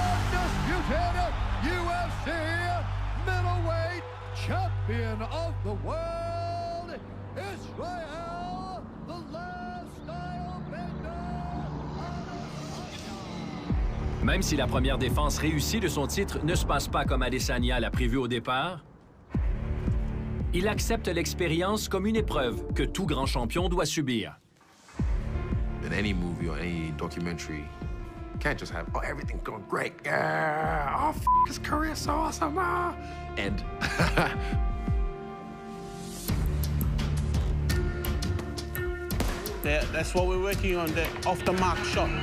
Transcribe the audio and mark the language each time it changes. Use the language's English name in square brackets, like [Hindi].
[English] The undisputed UFC middleweight champion of the world, Israel, the last style bender. [French] Même si la première défense réussie de son titre ne se passe pas comme Adesanya l'a prévu au départ, il accepte l'expérience comme une épreuve que tout grand champion doit subir. [English] In any movie or any documentary, you can't just have, oh, everything's going great. Yeah, oh, his career is so awesome. Ah. And that's what we're working on, the off-the-mark shot.